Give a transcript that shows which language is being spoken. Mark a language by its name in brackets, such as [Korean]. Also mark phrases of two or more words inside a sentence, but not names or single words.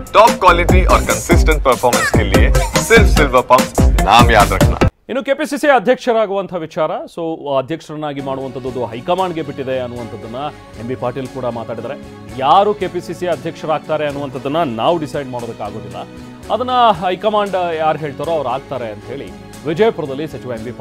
[English] top quality [Hindi] और [English] consistent performance [Hindi] के लिए सिर्फ सिल्वर पंप नाम याद रखना। [Kannada] ಇನ್ನು ಕೆಪಿಸಿಸಿ ಅಧ್ಯಕ್ಷರಾಗುವಂಥ ವಿಚಾರ ಅಧ್ಯಕ್ಷರನ್ನಾಗಿ ಮಾಡುವಂಥದ್ದು ಹೈಕಮಾಂಡ್ಗೆ ಬಿಟ್ಟಿದೆ ಅನ್ನುವಂಥದ್ದನ್ನ ಎಂ.ಬಿ. ಪಾಟೀಲ್ ಕೂಡ ಮಾತಾಡಿದ್ದಾರೆ. ಯಾರು ಕೆಪಿಸಿಸಿ ಅಧ್ಯಕ್ಷರಾಗ್ತಾರೆ ಅನ್ನುವಂಥದ್ದನ್ನ ನಾವು ಡಿಸೈಡ್ ಮಾಡೋದಕ್ಕಾಗೋದಿಲ್ಲ, ಅದನ್ನ ಹೈಕಮಾಂಡ್ ಯಾರು ಹೇಳ್ತಾರೋ ಅವ್ರು ಆಗ್ತಾರೆ ಅಂತ ಹೇಳಿ ವಿಜಯಪುರದಲ್ಲಿ ಸಚಿವ ಎಂ.ಬಿ.